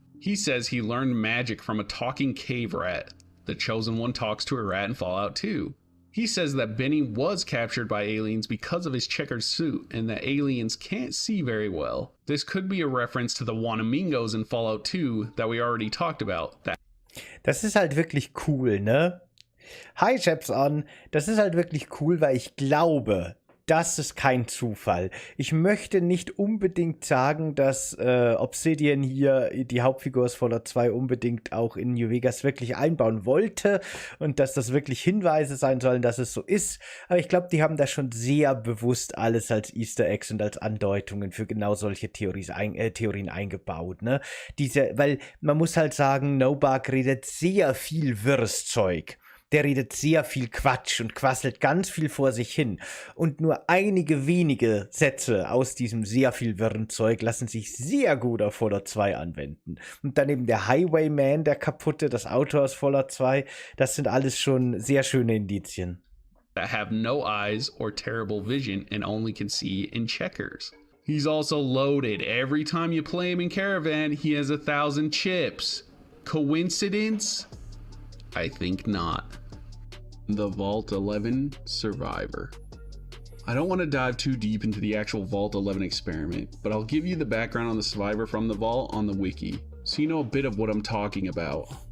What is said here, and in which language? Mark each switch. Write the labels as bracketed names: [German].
[English] He says he learned magic from a talking cave rat. The Chosen One talks to a rat in Fallout 2. He says that Benny was captured by aliens because of his checkered suit and that aliens can't see very well. This could be a reference to the Wanamingos in Fallout 2 that we already talked about. [German] Das ist halt wirklich cool, ne? Hi, Chaps-On. Das ist halt wirklich cool, weil ich glaube, das ist kein Zufall. Ich möchte nicht unbedingt sagen, dass Obsidian hier die Hauptfigur aus Fallout 2 unbedingt auch in New Vegas wirklich einbauen wollte und dass das wirklich Hinweise sein sollen, dass es so ist. Aber ich glaube, die haben da schon sehr bewusst alles als Easter Eggs und als Andeutungen für genau solche Theorien eingebaut. Ne? Weil man muss halt sagen, Nobark redet sehr viel Wirrszeug. Der redet sehr viel Quatsch und quasselt ganz viel vor sich hin. Und nur einige wenige Sätze aus diesem sehr viel wirren Zeug lassen sich sehr gut auf Fallout 2 anwenden. Und dann eben der Highwayman, der kaputte, das Auto aus Fallout 2, das sind alles schon sehr schöne Indizien. [English] That have no eyes or terrible vision and only can see in checkers. He's also loaded. Every time you play him in Caravan, he has 1,000 chips. Coincidence? I think not. The Vault 11 Survivor. I don't want to dive too deep into the actual Vault 11 experiment, but I'll give you the background on the survivor from the Vault on the wiki, so you know a bit of what I'm talking about.